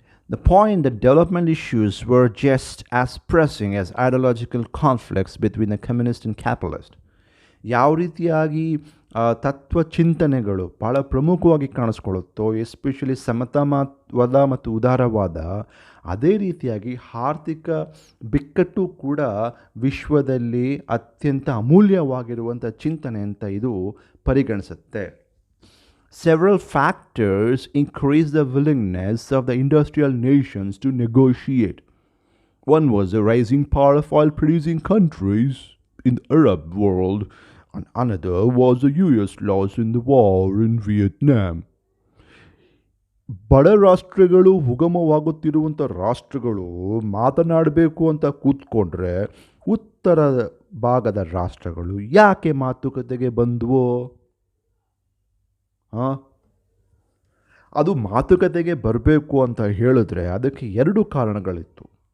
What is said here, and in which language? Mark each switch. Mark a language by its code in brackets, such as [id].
[en] The point that development issues were just as pressing as ideological conflicts between the communist and capitalist. [kn] ಯಾವ ರೀತಿಯಾಗಿ ತತ್ವ ಚಿಂತನೆಗಳು ಭಾಳ ಪ್ರಮುಖವಾಗಿ ಕಾಣಿಸ್ಕೊಳ್ಳುತ್ತೋ, ಎಸ್ಪೆಷಲಿ ಸಮತಾವಾದ ಮತ್ತು ಉದಾರವಾದ, ಅದೇ ರೀತಿಯಾಗಿ ಆರ್ಥಿಕ ಬಿಕ್ಕಟ್ಟು ಕೂಡ ವಿಶ್ವದಲ್ಲಿ ಅತ್ಯಂತ ಅಮೂಲ್ಯವಾಗಿರುವಂಥ ಚಿಂತನೆ ಅಂತ ಇದು ಪರಿಗಣಿಸುತ್ತೆ. [en] Several factors increased the willingness of the industrial nations to negotiate. One was the rising power of oil-producing countries in the Arab world, and another was the US loss in the war in Vietnam. [kn] ಬಡ ರಾಷ್ಟ್ರಗಳು, ಉಗಮವಾಗುತ್ತಿರುವಂಥ ರಾಷ್ಟ್ರಗಳು ಮಾತನಾಡಬೇಕು ಅಂತ ಕೂತ್ಕೊಂಡ್ರೆ ಉತ್ತರ ಭಾಗದ ರಾಷ್ಟ್ರಗಳು ಯಾಕೆ ಮಾತುಕತೆಗೆ ಬಂದವು? ಅದು ಮಾತುಕತೆಗೆ ಬರಬೇಕು ಅಂತ ಹೇಳಿದ್ರೆ ಅದಕ್ಕೆ ಎರಡು ಕಾರಣಗಳಿತ್ತು.